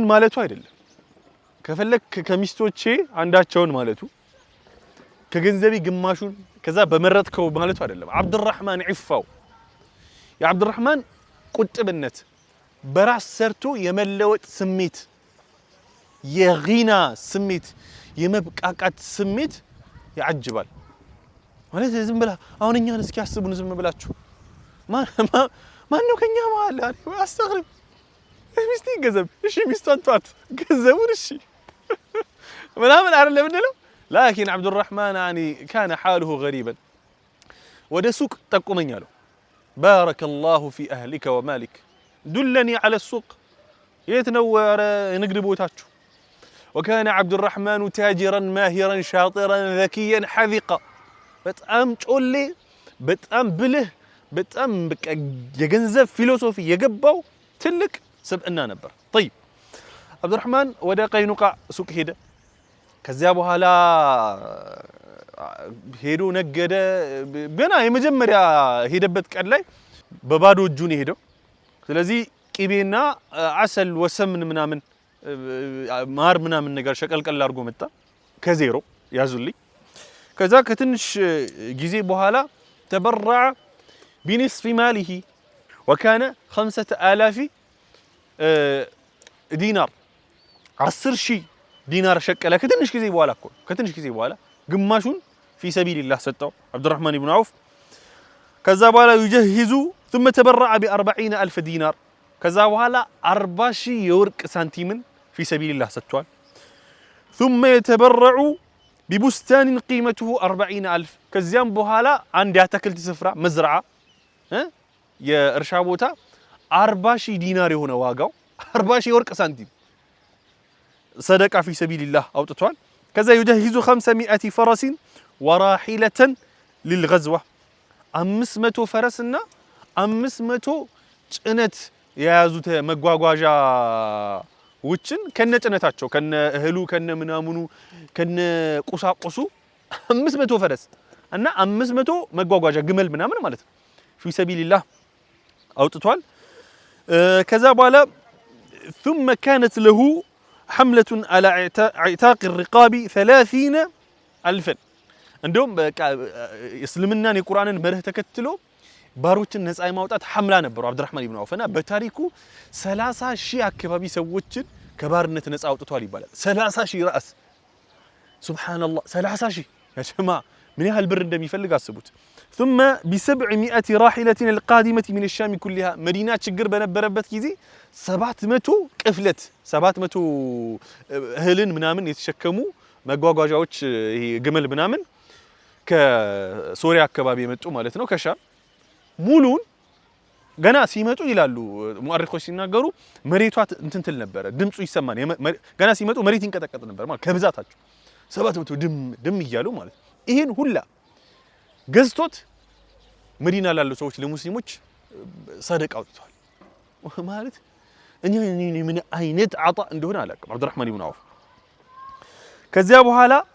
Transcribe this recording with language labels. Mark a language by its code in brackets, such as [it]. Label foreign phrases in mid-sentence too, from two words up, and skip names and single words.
[am] ማለቱ አይደለም ከፈለክ ከሚስቶቼ አንዳቸውን ማለቱ ከገንዘቤ ግማሹን ከዛ በመረጥከው ማለቱ አይደለም። አብዱራህማን ዒፋው የአብዱራህማን ቁጥብነት በራስ ሰርቶ የመለወጥ ስሜት የጊና ስሜት የመብቃቃት ስሜት ያጅባል ማለት ዝም ብላ አሁን እኛን እስኪ ያስቡን ዝም ብላችሁ ማን ነው ከኛ መሀል አስተግርም ሚስቴ ገንዘብ እሺ ሚስቷን ተዋት ገንዘቡን እሺ ምናምን አይደለም እንደለው ላኪን አብዱራህማን [ar] يعني كان حاله غريبا [am] ወደ ሱቅ ጠቁመኝ አለው [ar] بارك الله في اهلك ومالك دلني على السوق [am] የት ነው ንግድ ቦታችሁ [ar] وكان عبد الرحمن تاجرا ماهرا شاطرا ذكيا حذقا [am] በጣም ጮሌ በጣም ብልህ በጣም በቃ የገንዘብ ፊሎሶፊ የገባው ትልቅ ስብዕና ነበር። [ar] طيب عبد الرحمن [am] ወደ ቀይኑቃ ሱቅ ሄደ። ከዚያ በኋላ ሄዶ ነገደ። ገና የመጀመሪያ ሄደበት ቀን ላይ በባዶ እጁ ነው ሄደው። ስለዚህ ቂቤና አሰል ወሰምን ምናምን ማር ምናምን ነገር ሸቀልቀል አድርጎ መጣ ከዜሮ ያዙልኝ። ከዛ ከትንሽ ጊዜ በኋላ [ar] تبرع بنصف ماله وكان [am] 5000 ዲናር 10000 ዲናር ሸቀለ። ከትንሽ ጊዜ በኋላ እኮ ከትንሽ ጊዜ በኋላ ግማሹን [ar] في سبيل الله [am] ሰጠው አብዱራህማን ኢብኑ አውፍ። ከዛ በኋላ [ar] يجهز ثم تبرع ب40000 [am] ዲናር ከዛ በኋላ 40000 የወርቅ ሳንቲምን [ar] في سبيل الله ሰጥቷል። ثم يتبرع ببستان قيمته 40000 ከዚያም [am] በኋላ አንድ ያተክልት ስፍራ መዝራዓ የእርሻ ቦታ 40000 ዲናር የሆነ ዋጋው 40000 የወርቅ ሳንቲም ሰደቃ [ar] في سبيل الله [am] አውጥቷል። ከዛ [ar] يجهز 500 فرس وراحلة للغزوة [am] 500 ፈረስና 500 ጭነት የያዙት መጓጓዣ ውጭን ከነጭነታቸው ከነ እህሉ ከነ ምናምኑ ከነ ቁሳቁሱ 500 ፈረስ እና 500 መጓጓዣ ግመል ምናምን ማለት ነው [ar] في سبيل الله [am] አውጥቷል። ከዛ በኋላ [ar] ثم كانت له حملة على اعتاق الرقاب 30 [am] አልፈን እንደውም በቃ እስልምናን የቁርአንን መርህ ተከትሎ ባሮችን ነፃ የማውጣት ሐምላ ነበሩ አብዱራህማን ኢብኑ አውፍና በታሪኩ 30,000 አካባቢ ሰዎችን ከባርነት ነፃ አውጥቷል ይባላል 30,000 ራስ ሱብሃንአላህ 30,000 [ar] يا جماعة [am] ምን ያህል ብር እንደሚፈልግ አስቡት [ar] ثم ب700 راحلة القادمة من الشام كلها [am] مدينة ችግር በነበረበት ጊዜ 700 ቅፍለት 700 እህልን ምናምን የተሸከሙ መጓጓዣዎች ይሄ ግመል ምናምን ከሶሪያ አካባቢ የመጡ ማለት ነው ከሻም ሙሉን ገና ሲመጡ ይላሉ ሙአሪኾች ሲናገሩ መሬቷ እንትን ትል ነበር ድምጹ ይሰማን ገና ሲመጡ መሬት ይንቀጠቀጥ ነበር ማለት ከብዛታቸው 700 ድም ይያሉ ማለት ይሄን ሁላ ገዝቶት መዲና ላሉ ሰዎች ለሙስሊሞች ሰደቃ አውጥቷል ማለት እኔ ምን አይነት አጣ እንደሆነ አላውቅም አብዱራህማን ኢብኑ አውፍ ከዚያ በኋላ